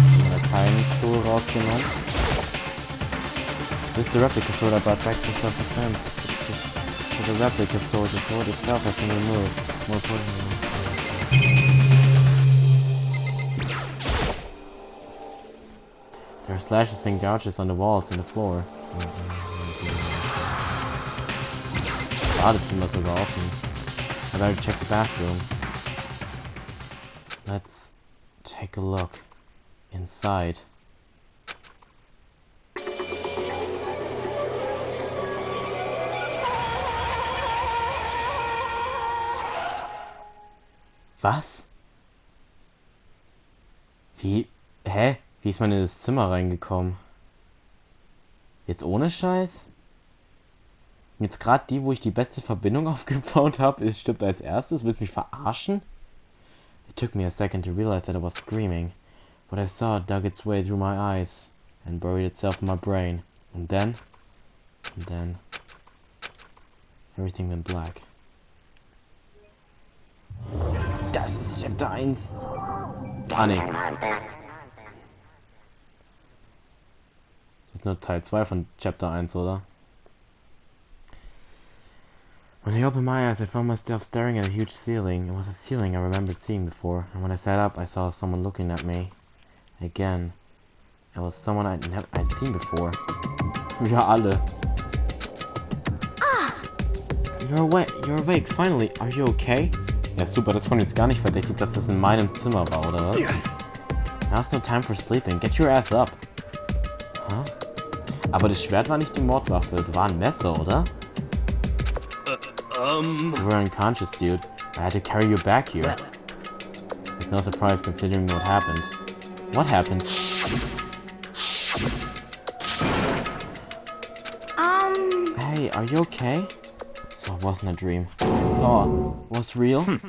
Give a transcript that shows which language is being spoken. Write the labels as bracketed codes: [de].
[de] Hat keinen Tool rausgenommen. [en] This is the replica sword I brought back for self-defense. For the replica sword, the sword itself has been removed. More importantly. There are slashes and gouges on the walls and the floor. [de] Badezimmer sogar offen. [en] I better check the bathroom. Let's take a look inside. [de] Was? Wie? Hä? Wie ist man in das Zimmer reingekommen? Jetzt ohne Scheiß? Jetzt gerade die, wo ich die beste Verbindung aufgebaut habe, stirbt als erstes? Willst du mich verarschen? [en] It took me a second to realize that I was screaming. What I saw dug its way through my eyes and buried itself in my brain. And then... everything went black. [de] Das ist Chapter 1. Ah, nee. Das ist nur Teil 2 von Chapter 1, oder? [en] When I opened my eyes, I found myself staring at a huge ceiling. It was a ceiling I remembered seeing before, and when I sat up, I saw someone looking at me. Again. It was someone I'd seen before. [de] Wir alle. [en] You're awake, finally. Are you okay? [de] Ja, super, das kommt jetzt gar nicht verdächtig, dass das in meinem Zimmer war, oder was? [en] Now's no time for sleeping. Get your ass up. Huh? [de] Aber das Schwert war nicht die Mordwaffe, das war ein Messer, oder? [en] You were unconscious, dude. I had to carry you back here. It's no surprise considering what happened. What happened? Hey, are you okay? So it wasn't a dream. I saw it was real?